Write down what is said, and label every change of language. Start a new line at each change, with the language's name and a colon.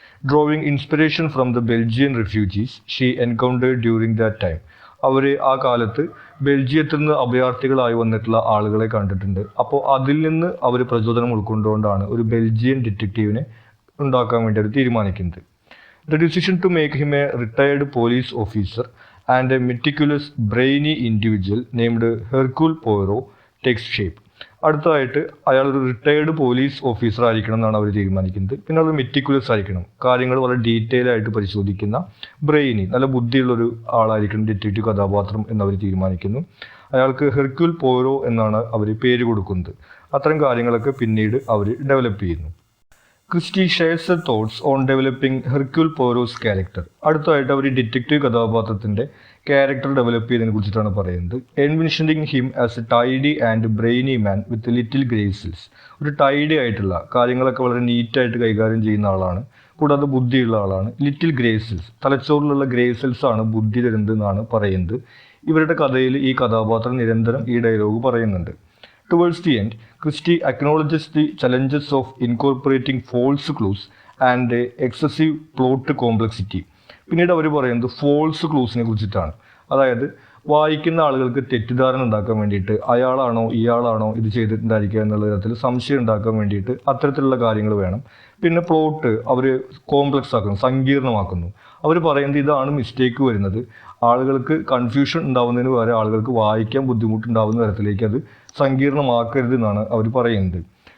English: Drawing inspiration from the Belgian refugees she encountered during that time.
Malayalam: അവർ ആ കാലത്ത് ബെൽജിയത്തിൽ നിന്ന് അഭയാർത്ഥികളായി വന്നിട്ടുള്ള ആളുകളെ കണ്ടിട്ടുണ്ട്. അപ്പോൾ അതിൽ നിന്ന് അവർ പ്രചോദനം ഉൾക്കൊണ്ടുകൊണ്ടാണ് ഒരു ബെൽജിയൻ ഡിറ്റക്റ്റീവിനെ ഉണ്ടാക്കാൻ വേണ്ടി അവർ തീരുമാനിക്കുന്നത്.
English: The decision to make him a retired police officer and a meticulous, brainy individual named Hercule Poirot takes shape.
Malayalam: അടുത്തതായിട്ട് അയാൾ ഒരു റിട്ടയർഡ് പോലീസ് ഓഫീസർ ആയിരിക്കണം എന്നാണ് അവർ തീരുമാനിക്കുന്നത്. പിന്നെ അത് മെറ്റിക്കുലസ് ആയിരിക്കണം, കാര്യങ്ങൾ വളരെ ഡീറ്റെയിൽ ആയിട്ട് പരിശോധിക്കുന്ന, ബ്രെയിനി, നല്ല ബുദ്ധിയുള്ളൊരു ആളായിരിക്കണം ഡിറ്റക്റ്റീവ് കഥാപാത്രം എന്നവർ തീരുമാനിക്കുന്നു. അയാൾക്ക് ഹെർക്യൂൽ പോരോ എന്നാണ് അവർ പേര് കൊടുക്കുന്നത്. അത്തരം കാര്യങ്ങളൊക്കെ പിന്നീട് അവർ ഡെവലപ്പ് ചെയ്യുന്നു.
English: Christie shares her thoughts on developing Hercule Poirot's character.
Malayalam: അടുത്തതായിട്ട് അവർ ഈ ഡിറ്റക്റ്റീവ് കഥാപാത്രത്തിൻ്റെ ക്യാരക്ടർ ഡെവലപ്പ് ചെയ്തതിനെ കുറിച്ചിട്ടാണ് പറയുന്നത്.
English: Envisioning him as a tidy and brainy man with little grey cells.
Malayalam: ഒരു ടൈഡി ആയിട്ടുള്ള കാര്യങ്ങളൊക്കെ വളരെ നീറ്റായിട്ട് കൈകാര്യം ചെയ്യുന്ന ആളാണ്, കൂടാതെ ബുദ്ധിയുള്ള ആളാണ്. ലിറ്റിൽ ഗ്രേസൽസ്, തലച്ചോറിലുള്ള ഗ്രേസൽസ് ആണ് ബുദ്ധി തരുന്നത് എന്നാണ് പറയുന്നത്. ഇവരുടെ കഥയിൽ ഈ കഥാപാത്രം നിരന്തരം ഈ ഡയലോഗ് പറയുന്നുണ്ട്.
English: Towards the end, Christie acknowledges the challenges of incorporating false clues and excessive plot complexity.
Malayalam: പിന്നീട് അവർ പറയുന്നത് ഫോൾസ് ക്ലൂസിനെ കുറിച്ചിട്ടാണ്. അതായത് വായിക്കുന്ന ആളുകൾക്ക് തെറ്റിദ്ധാരണ ഉണ്ടാക്കാൻ വേണ്ടിയിട്ട് അയാളാണോ ഇയാളാണോ ഇത് ചെയ്തിട്ടുണ്ടായിരിക്കുക എന്നുള്ള തരത്തിൽ സംശയം ഉണ്ടാക്കാൻ വേണ്ടിയിട്ട് അത്തരത്തിലുള്ള കാര്യങ്ങൾ വേണം. പിന്നെ പ്ലോട്ട് അവർ കോംപ്ലക്സ് ആക്കുന്നു, സങ്കീർണമാക്കുന്നു. അവർ പറയുന്നത് ഇതാണ് മിസ്റ്റേക്ക് വരുന്നത്, ആളുകൾക്ക് കൺഫ്യൂഷൻ ഉണ്ടാവുന്നതിന് പകരം ആളുകൾക്ക് വായിക്കാൻ ബുദ്ധിമുട്ടുണ്ടാവുന്ന തരത്തിലേക്ക് അത് സങ്കീർണമാക്കരുത് എന്നാണ് അവർ പറയുന്നത്.